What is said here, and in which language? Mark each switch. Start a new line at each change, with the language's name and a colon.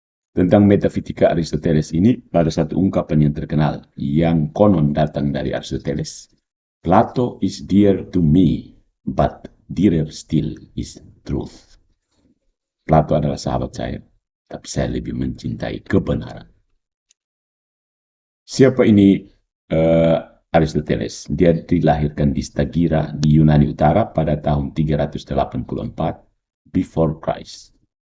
Indonesian: Tentang metafisika Aristoteles ini, ada satu ungkapan yang terkenal, yang konon datang dari Aristoteles.
English: Plato is dear to me, but dearer still is truth.
Indonesian: Plato adalah sahabat saya, tapi saya lebih mencintai kebenaran. Siapa ini Aristoteles? Dia dilahirkan di Stagira di Yunani Utara pada tahun 384
English: before Christ.